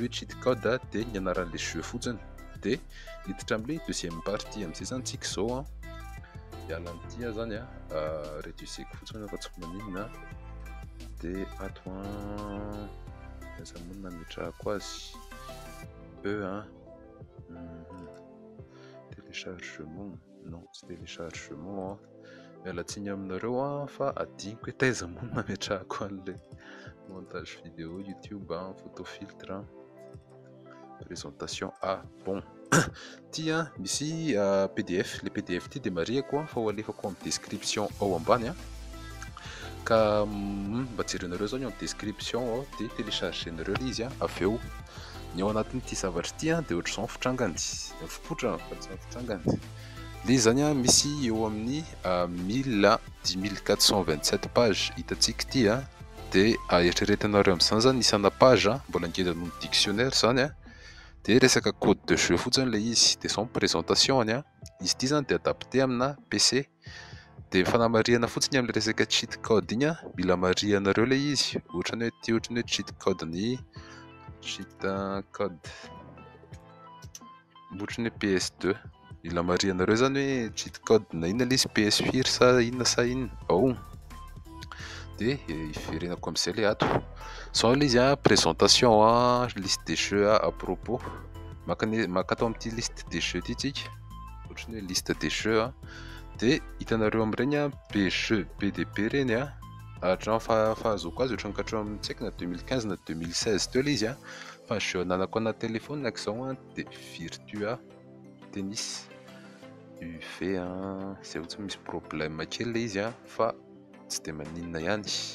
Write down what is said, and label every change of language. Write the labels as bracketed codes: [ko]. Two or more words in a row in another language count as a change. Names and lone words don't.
[mg] hoe [en] cheat code [mg] dia ny anaran'ilay jeu fotsiny dia hiditra amin'ilay [fr] deuxième partie [mg] amin'izay zany tsika izao hiala amin'ity zany réduiseko fotsiny fa tsy maninona dia ato aiza moa nametrahako azy [fr] téléchargement non [mg] tsy téléchargement mialatsiny aminareo fa adiniko hoe taiza moa nametrahako an'ilay [fr] montage vidéo YouTube photo filtre présentation bon [mg] Ty misy PDF, le PDF ty de mariako fa ho alefako amin'ny description ao ambany ka mba jerenareo zao ny amin'ny description ao de téléchargenareo le izy avy eo ny ao anatin'ity zavatra ty de ohatr'izao ny fitrangany fipotra fa tsy fitrangany le zany misy eo amin'ny 100427 page hitantsika ty de eritreretinareo amin'izany zany isana page mbola ngeza noho dictionnaire zany de resaka [fr] code de jeu [mg] fotsiny le izy de [fr] son présentation [mg] izy ty zany de adapté amina PC de fanamariana fotsiny amin'ny resaka [en] cheat code [mg] igny mila marianareo le izy ohatrany hoe ty ohatrany hoe [en] cheat code [mg] ny [en] cheat code [mg] ohatrany hoe PS2 mila marianareo zany hoe [en] cheat code [mg] na inona le izy PS4 sa inona ao de iverenako amin'izay le ato sao le izy [fr] présentation liste des jeux à propos [mg] maka atao amin'ity [fr] liste des jeux [mg] ty tsika ohatrany hoe [fr] liste des jeux [mg] de hitanareo amin'ireny jeux PDP reny hatramin'ny fahazoko azy ohatrany katreo amin'ny tsy haiko na 2015 na 2016 teo le izy fa jeu ananako ana telefôny ak'izao de Virtua Tennis UV zay ohatsy misy problème kely le izy fa tsy de maninona ihany